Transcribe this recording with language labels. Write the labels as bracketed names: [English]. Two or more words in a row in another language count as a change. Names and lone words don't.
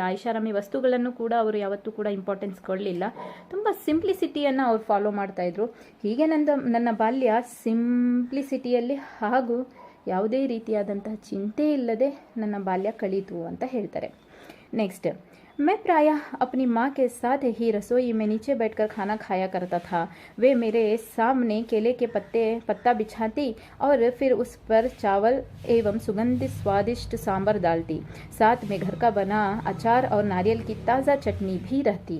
[Kannada] ಐಷಾರಾಮಿ ವಸ್ತುಗಳನ್ನು ಕೂಡ ಅವರು ಯಾವತ್ತೂ ಕೂಡ ಇಂಪಾರ್ಟೆನ್ಸ್ ಕೊಡಲಿಲ್ಲ. ತುಂಬ ಸಿಂಪ್ಲಿಸಿಟಿಯನ್ನು ಅವ್ರು ಫಾಲೋ ಮಾಡ್ತಾಯಿದ್ರು. ಹೀಗೆ ನನ್ನ ಬಾಲ್ಯ ಸಿಂಪ್ಲಿಸಿಟಿಯಲ್ಲಿ ಹಾಗೂ ಯಾವುದೇ ರೀತಿಯಾದಂತಹ ಚಿಂತೆ ಇಲ್ಲದೆ ನನ್ನ ಬಾಲ್ಯ ಕಳೀತು ಅಂತ ಹೇಳ್ತಾರೆ. ನೆಕ್ಸ್ಟ್, [Hindi] मैं प्रायः अपनी माँ के साथ ही रसोई में नीचे बैठकर खाना खाया करता था। वे मेरे सामने केले के पत्ता बिछाती और फिर उस पर चावल एवं सुगंधित स्वादिष्ट सांभर डालती। साथ में घर का बना अचार और नारियल की ताज़ा चटनी भी रहती।